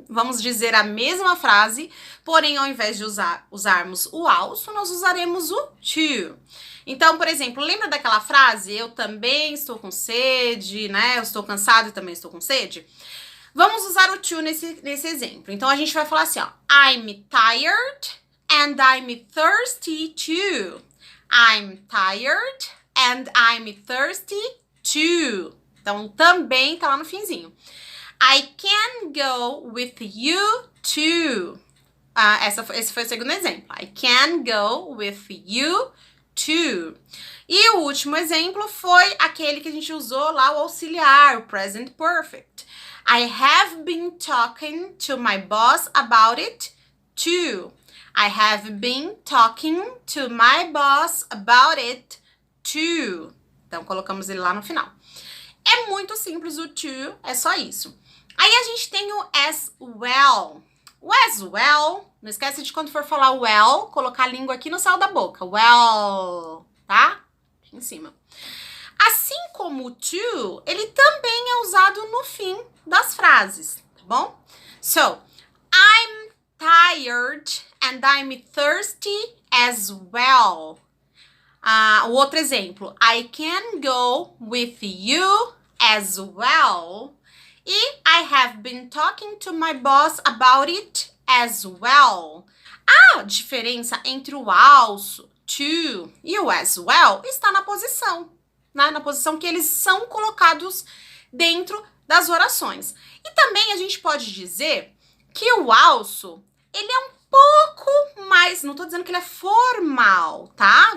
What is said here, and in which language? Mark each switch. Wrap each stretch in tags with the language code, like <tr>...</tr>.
<pt>Vamos dizer a mesma frase, porém, ao invés de usarmos o also, nós usaremos o to. Então, por exemplo, lembra daquela frase, eu também estou com sede, né? Eu estou cansado e também estou com sede? Vamos usar o to nesse exemplo. Então, a gente vai falar assim, ó.</pt> <en>I'm tired and I'm thirsty too. I'm tired and I'm thirsty too.</en> <pt>Então, também tá lá no finzinho.</pt> <en>I can go with you too.</en> <pt>Esse foi o segundo exemplo.</pt> <en>I can go with you too.</en> <pt>E o último exemplo foi aquele que a gente usou lá, o auxiliar, o present perfect.</pt> <en>I have been talking to my boss about it too. I have been talking to my boss about it too.</en> <pt>Então, colocamos ele lá no final. É muito simples o to, é só isso. Aí a gente tem o as well. O as well, não esquece de quando for falar well, colocar a língua aqui no céu da boca. Well, tá? Aqui em cima. Assim como o to, ele também é usado no fim das frases, tá bom?</pt> <en>So, I'm tired and I'm thirsty as well.</en> <pt>O outro exemplo,</pt> <en>I can go with you as well. E I have been talking to my boss about it as well.</en> <pt>A diferença entre o also, to e o as well está na posição, né? Na posição que eles são colocados dentro das orações. E também a gente pode dizer que o also, ele é um pouco mais, não tô dizendo que ele é formal, tá?</pt>